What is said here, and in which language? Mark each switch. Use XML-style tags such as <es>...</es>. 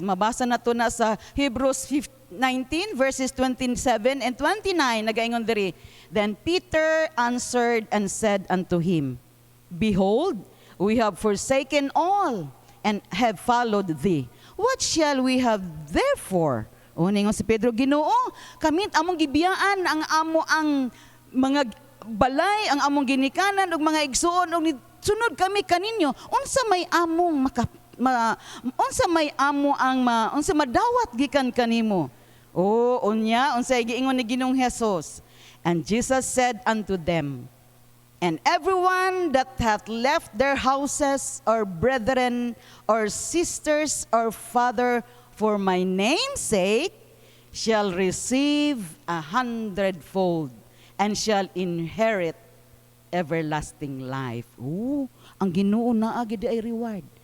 <ceb>Mabasa na to na sa Hebrews 19 verses 27 and 29. Nagaingon diri.</ceb> <en>Then Peter answered and said unto him, Behold, we have forsaken all and have followed thee. What shall we have therefore?</en> <ceb>Ningon si Pedro, Ginoo, kamit among gibiyaan ang amo ang mga balay, ang among ginikanan ug mga igsuon ug sunod kami kaninyo, unsa may among unsa may amo ang unsa madawat gikan kanimo. Unya, unsa giingon ni Ginoong Hesus.</ceb> <en>And Jesus said unto them, And everyone that hath left their houses, or brethren, or sisters, or father, for my name's sake, shall receive 100-fold, and shall inherit everlasting life.</en> <ceb>Ang Ginoo na agad ay reward.</ceb>